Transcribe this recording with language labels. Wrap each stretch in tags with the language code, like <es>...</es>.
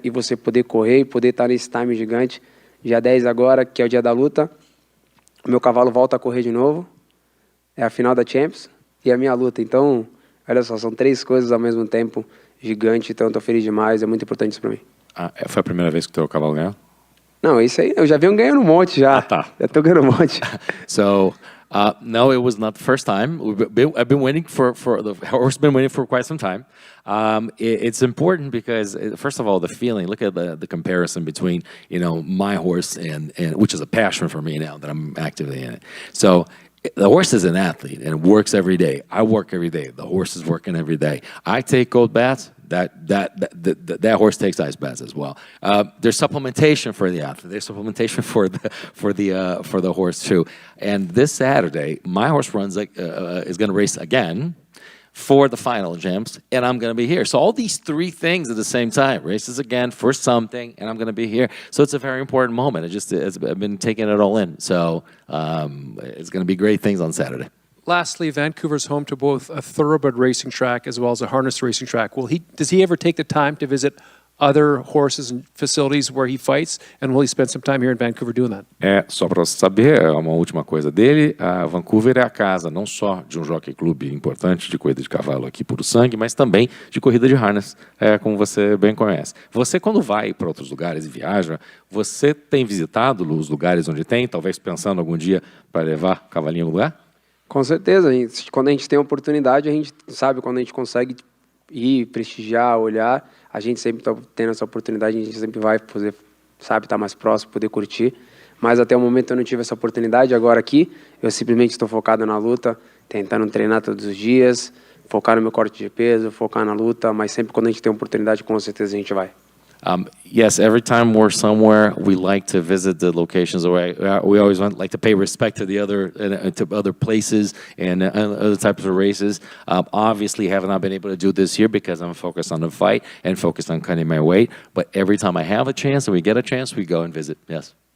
<pt>E você poder correr e poder estar nesse time gigante. Dia 10 agora, que é o dia da luta, o meu cavalo volta a correr de novo, é a final da Champions e a minha luta. Então, olha só, são 3 coisas ao mesmo tempo, gigante, então eu tô feliz demais, é muito importante isso para mim. Foi a primeira vez que o teu cavalo ganhou? Não, isso aí, eu já venho ganhando um monte já. Tá. Já tô ganhando um monte.</pt> <en>So, no, it was not the first time. I've been waiting the horse been waiting for quite some time. It's important because, first of all, the feeling. Look at the comparison between my horse and which is a passion for me now that I'm actively in it. So the horse is an athlete and works every day. I work every day. The horse is working every day. I take cold baths. That horse takes ice baths as well. There's supplementation for the athlete. There's supplementation for the horse too. And this Saturday, my horse is going to race again, for the final, James, and I'm going to be here. So all these three things at the same time, races again for something, and I'm going to be here. So it's a very important moment. I've been taking it all in. So it's going to be great things on Saturday. Lastly, Vancouver's home to both a thoroughbred racing track as well as a harness racing track. Does he ever take the time to visit other horses and facilities where he fights, and will he spend some time here in Vancouver doing that?</en> <pt>Só para você saber, uma última coisa dele, Vancouver é a casa não só de um jockey clube importante de corrida de cavalo aqui puro sangue, mas também de corrida de harness, como você bem conhece. Você, quando vai para outros lugares e viaja, você tem visitado os lugares onde tem, talvez pensando algum dia para levar cavalinho no lugar? Com certeza, quando a gente tem oportunidade, a gente sabe quando a gente consegue ir, prestigiar, olhar, a gente sempre está tendo essa oportunidade, a gente sempre vai poder, sabe, estar mais próximo, poder curtir. Mas até o momento eu não tive essa oportunidade. Agora aqui, eu simplesmente estou focado na luta, tentando treinar todos os dias, focar no meu corte de peso, focar na luta, mas sempre quando a gente tem oportunidade, com certeza a gente vai.</pt> <en>Yes, every time we're somewhere, we like to visit the locations. We always like to pay respect to the other places and other types of races. Obviously, have not been able to do this year because I'm focused on the fight and focused on cutting my weight. But every time I have a chance and we get a chance, we go and visit. Yes.</en>